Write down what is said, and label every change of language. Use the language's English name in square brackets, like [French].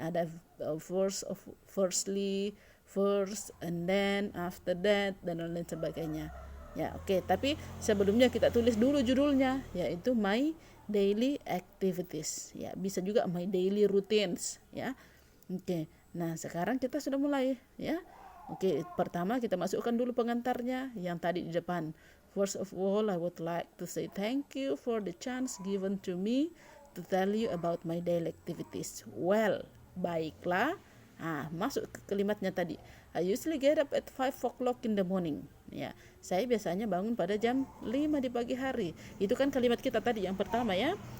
[English] Ada firstly, first, and then, after that, [Indonesian] dan lain sebagainya ya. Oke, tapi sebelumnya kita tulis dulu judulnya, yaitu [English] my daily activities [Indonesian] ya, bisa juga [English] my daily routines [Indonesian] ya. Oke, nah sekarang kita sudah mulai ya. Oke, pertama kita masukkan dulu pengantarnya yang tadi di depan. [English] First of all, I would like to say thank you for the chance given to me to tell you about my daily activities. [Indonesian] Well, baiklah. Masuk ke kalimatnya tadi. [English] I usually get up at 5 o'clock in the morning. [Indonesian] Ya, saya biasanya bangun pada jam 5 di pagi hari. Itu kan kalimat kita tadi yang pertama ya.